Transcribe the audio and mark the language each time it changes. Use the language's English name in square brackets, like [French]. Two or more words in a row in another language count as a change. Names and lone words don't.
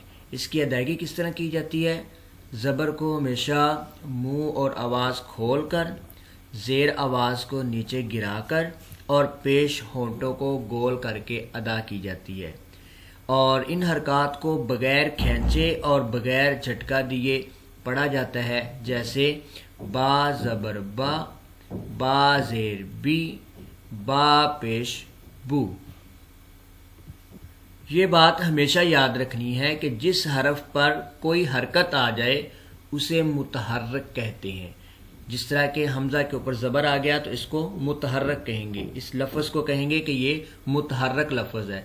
[Urdu] اس کی ادائیگی کس طرح کی جاتی ہے؟ زبر کو ہمیشہ منہ اور آواز کھول کر، زیر آواز کو نیچے گرا کر، اور پیش ہونٹوں کو گول کر کے ادا کی جاتی ہے، اور ان حرکات کو بغیر کھینچے اور بغیر جھٹکا دیے پڑھا جاتا ہے، جیسے با زبر با، با زیر بی، با پیش بو۔ یہ بات ہمیشہ یاد رکھنی ہے کہ جس حرف پر کوئی حرکت آ جائے اسے متحرک کہتے ہیں۔ جس طرح کہ حمزہ کے اوپر زبر آ گیا تو اس کو متحرک کہیں گے، اس لفظ کو کہیں گے کہ یہ متحرک لفظ ہے۔